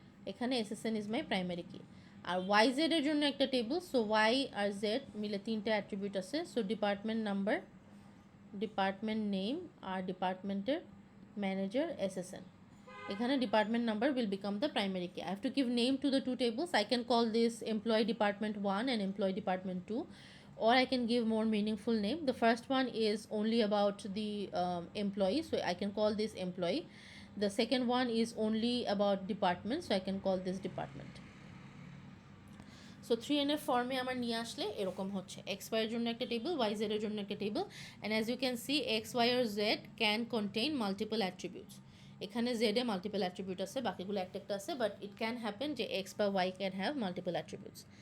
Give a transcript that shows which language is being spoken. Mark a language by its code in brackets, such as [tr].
[bn] এখানে [en] SSN is my primary key. [bn] আর Y জেডের জন্য একটা টেবিল, সো ওয়াই আর জেড মিলে তিনটা অ্যাট্রিবিউট আছে, so department number, department name আর ডিপার্টমেন্টের ম্যানেজার এসএসএন। এখানে [en] department number will become the primary key. I have to give name to the two tables. I can call this employee department 1 and employee department 2, or I can give more meaningful name. The first one is only about the employee, so I can call this employee. The second one is only about department, so I can call this department. [bn] So 3NF ফর্মে আমার নিয়ে আসলে এরকম হচ্ছে x ওয়াইয়ের জন্য একটা table, Y জেডের জন্য একটা table, [en] and as you can see [bn] x Y আর Z can contain multiple attributes. এখানে জেডে মাল্টিপল অ্যাট্রিবিউট আছে, বাকিগুলো একটা একটা আছে, [en] but it can happen [bn] যে এক্স বা why [en] Can have multiple attributes.